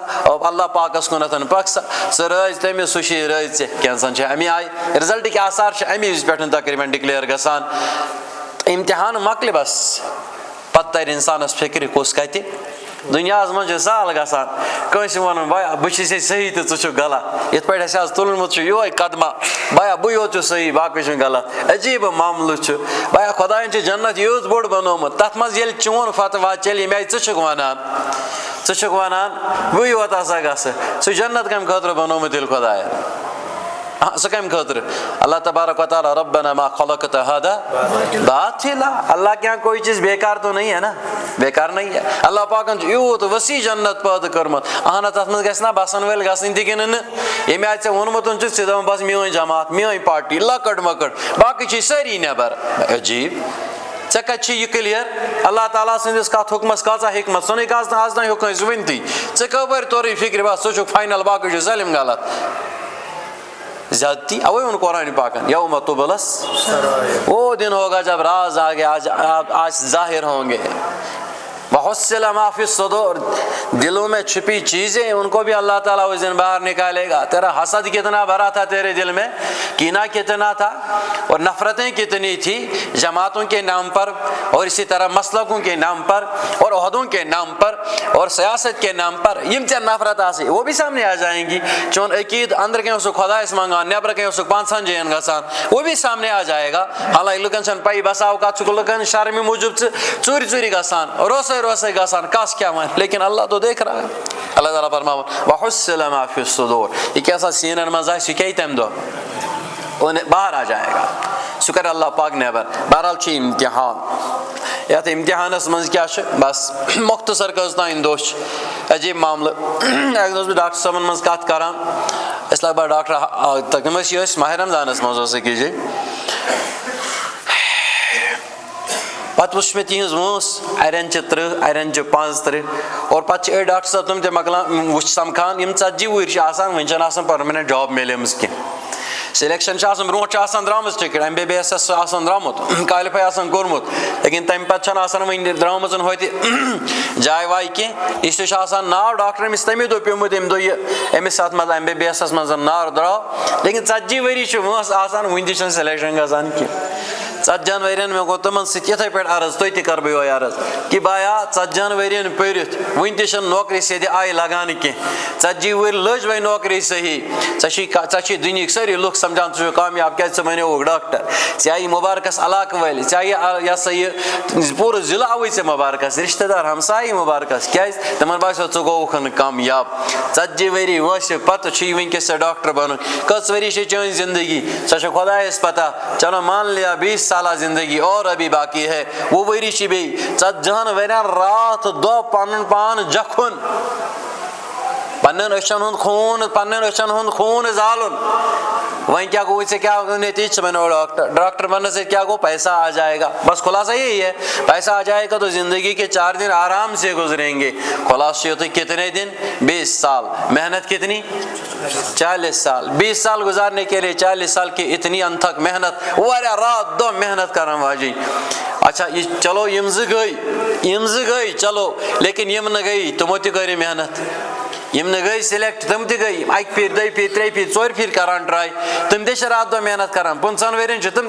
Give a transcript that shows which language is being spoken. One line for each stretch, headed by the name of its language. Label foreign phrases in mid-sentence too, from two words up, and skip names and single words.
Kashmiri: اللہ پاکس کُنتھ پَک سا ژٕ رٲزۍ تٔمِس سُہ چھِ رٲزۍ ژےٚ کینٛژَن چھِ اَمہِ آیہِ رِزلٹٕکۍ آثار چھِ اَمہِ وِزِ پٮ۪ٹھ تقریٖباً ڈِکلیئر گژھان اِمتحان مۄکلہِ بس پتہٕ تَرِ اِنسانس فِکرِ کُس کَتہِ دُنیاہس منٛز چھُ سہل گژھان کٲنٛسہِ وَنُن بایا بہٕ چھُس ییٚتہِ صحیح تہٕ ژٕ چھُکھ غلط یِتھ پٲٹھۍ اَسہِ آز تُلمُت چھُ یِہوے قدمہ بایا بٕے یوت چھُس صحیح باقٕے چھُنہٕ غلط عجیٖب معاملہٕ چھُ بایا خۄدایَن چھُ جنت یوٗت بوٚڑ بنومُت تَتھ منٛز ییٚلہِ چون فتوا چلہِ ییٚمہِ آیہِ ژٕ چھُکھ وَنان بٕے یوت ہسا گژھٕ سُہ جنت کَمہِ خٲطرٕ بنومُت تیٚلہِ خۄدایَن سُہ کَمہِ خٲطرٕ اللہ تبارک و تعالیٰ
Arabic: ربنا ما خلقت هذا باطلا
Urdu: اللہ کے یہاں کوئی چیز بیکار تو نہیں ہے نا بیکار نہیں ہے
Kashmiri: اللہ پاکن چھُ یوٗت ؤسیع جنت پٲدٕ کٔرمٕژ اہن حظ تَتھ منٛز گژھِ نا بسن وٲلۍ گژھٕنۍ تہِ کِنہٕ نہٕ ییٚمہِ آیہِ ژےٚ ووٚنمُت چھُ ژٕ دَپان بس میٲنۍ جماعت میٲنۍ پارٹی لۄکٕٹ مۄکٕٹ باقٕے چھِ سٲری نٮ۪بر عجیٖب ژےٚ کَتہِ چھِ یہِ کٕلیر اللہ تعالیٰ سٕنٛدِس کَتھ حُکمَس کۭژاہ حِکمت ژٕ نٕے آز تام ہیوٚک کٲنٛسہِ ؤنتھٕے ژےٚ کَپٲرۍ توٚرُے فِکرِ بس ژٕ چھُکھ فاینل باقٕے چھُ سٲلِم غلط زیادتی اوے ووٚن قرآنِ پاکن
Urdu: یوم تبلس وہ دن ہوگا جب راز آگے آج ظاہر ہوں گے
Arabic: وحصل ما فی الصدور
Urdu: دلوں میں چھپی چیزیں ان کو بھی اللہ تعالیٰ اس دن باہر نکالے گا تیرا حسد کتنا بھرا تھا تیرے دل میں کینہ کتنا تھا اور نفرتیں کتنی تھی جماعتوں کے نام پر اور اسی طرح مسلکوں کے نام پر اور عہدوں کے نام پر اور سیاست کے نام پر
Kashmiri: یم ژےٚ نفرت آسہِ
Urdu: وہ بھی سامنے آ جائیں
Kashmiri: گی چون عقید اندر کہیں اسُک خۄدایس منگان نیبر کہیں اسُک پانژن جاین گژھان
Urdu: وہ بھی سامنے آ جائے گا
Kashmiri: حالانکہ لُکن چھنہٕ پَیی بسا اوقات چھُکھ لُکن شرمہِ موٗجوٗب ژوٗرِ گژھان روسے گژھان کس کیا ون
Urdu: لیکن اللہ تو دیکھ رہا ہے
Kashmiri: اللہ تعالیٰ فرماوان
Arabic: وحصل ما فی الصدور
Urdu: یہ کیسا
Kashmiri: سینن منٛز آسہِ یہِ کیٛاہ تمہِ دۄہ
Urdu: باہر آ جائے گا
Kashmiri: سُہ کرِ اللہ پاک نیبر بہرحال چھُ امتحان یتھ امتحانس منٛز کیٛاہ چھُ بس مختصر کٔژتانۍ دۄہ چھِ عجیٖب معاملہٕ اکہِ دۄہ اوسُس بہٕ ڈاکٹر صٲبن منٛز کتھ کران أسۍ لگ بگ ڈاکٹر تِم ٲسۍ یہِ ماہِ رمضانس منٛز اوس أکِس جایہِ پتہٕ وٕچھ مےٚ تِہنٛز وٲنٛس اَرٮ۪ن چھِ 30 اَرٮ۪ن چھِ 35 اور پتہٕ چھِ أڑۍ ڈاکٹر صٲب تِم تہِ مۄکلان وٕچھ سمکھان یِم 40 وُہٕرۍ چھِ آسان وۄنۍ چھنہٕ آسان پٔرمِننٹ جاب میلیمٕژ کینٛہہ سِلیکشن چھِ آسان برونٛٹھ چھِ آسان درٛامٕژ ٹِکٹ MBBS چھُ آسان درٛامُت کالِفاے آسان کوٚرمُت لیکن تمہِ پتہٕ چھنہٕ آسان وۄنۍ درٛامٕژ ہوتہِ جاے واے کینٛہہ
Urdu: اس لیے
Kashmiri: چھُ آسان ناو ڈاکٹر أمِس تَمی دۄہ پیوٚمُت ییٚمہِ دۄہ یہِ أمِس اتھ منٛز MBBS منٛز ناو درٛاو لیکن 40 ؤری چھِ وٲنٛس آسان وُنہِ تہِ چھنہٕ سِلیکشن گژھان کینٛہہ 40 ؤرین مےٚ گوٚو تِمن سۭتۍ یِتھٕے پٲٹھۍ عرض تُہۍ تہِ کرٕ بہٕ یِہوے عرض کہِ بایا 40 ؤرین پٔرِتھ وُنہِ تہِ چھنہٕ نوکری سیٚدِ آیہِ لگان کینٛہہ 40 ؤری لٔج وۄنۍ نوکری صحیح ژےٚ چھِ دُنہِکۍ سٲری لُکھ سمجھان ژٕ چھُکھ کامیاب کیازِ ژٕ بنیووُکھ ڈاکٹر ژےٚ آیی مُبارکس علاقہٕ وٲلۍ ژےٚ آیی یہِ ہسا یہِ پوٗرٕ ضلعہٕ آوٕے ژےٚ مُبارکس رشتہٕ دار ہمسایہِ مُبارکس کیازِ تِمن باسیو ژٕ گوٚوُکھ نہٕ کامیاب 40 ؤری وٲنٛسہِ پتہٕ چھُے وٕنکیٚس ژےٚ ڈاکٹر بنُن کٔژ ؤری چھِ چٲنۍ زندگی سۄ چھِ خۄدایس
Urdu: پتہ چلو مان لیا 20 سالہ زندگی اور ابھی باقی ہے وہ
Kashmiri: ؤری چھِ بیٚیہِ 40 ؤرین راتھ دۄہ پنُن پان جکھُن پننٮ۪ن أچھن ہُنٛد خوٗن زالُن وۄنۍ کیٛاہ گوٚو ژےٚ کیٛاہ نتیٖجہٕ ژٕ
Urdu: بنیو ڈاکٹر بننے سے کیا گو پیسہ آ جائے گا بس خلاصہ یہی ہے پیسہ آ جائے گا تو زندگی کے 4 دن آرام سے گزریں گے خلاصہ تو کتنے دن 20 سال محنت کتنی 40 سال 20 سال گزارنے کے لیے 40 سال کی اتنی انتھک محنت
Kashmiri: واریاہ رات دۄہ محنت کرن واجِنۍ
Urdu: اچھا یہ چلو
Kashmiri: یم زٕ گٔے
Urdu: چلو لیکن
Kashmiri: یم نہٕ گٔے تِمو تہِ کٔرِ محنت یم نہ گئی سلیکٹ تم تہ گئی اکہ پھر دۄیہِ پھر ترٛیٚیہِ پھر ژورِ پھر کران ٹرائی تم تہ چھِ رات دۄہ محنت کران 15 ؤرین چھِ تم